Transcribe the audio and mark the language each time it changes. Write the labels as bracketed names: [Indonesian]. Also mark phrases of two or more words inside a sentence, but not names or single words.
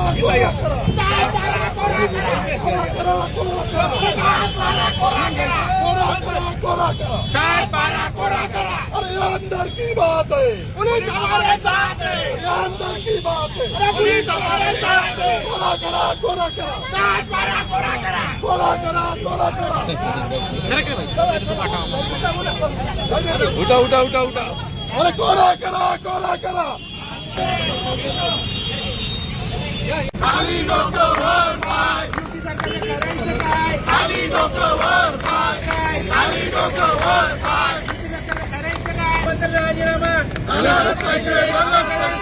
[Hindi] अरे ये अंदर की बात है, पुलिस हमारे साथ है, ये अंदर की बात है। पुलिस हमारे साथ है, [Marathi] कोरा करा, कोरा करा, साथ मारा कोरा करा, कोरा करा, कोरा करा। उठा उठा उठा उठा अरे कोरा करा, कोरा करा। खाली डोकं वर पाय, खाली डोकं वर पाय, खाली डोकं वर पाय। राजीनामा झालाच पाहिजे, झालाच पाहिजे,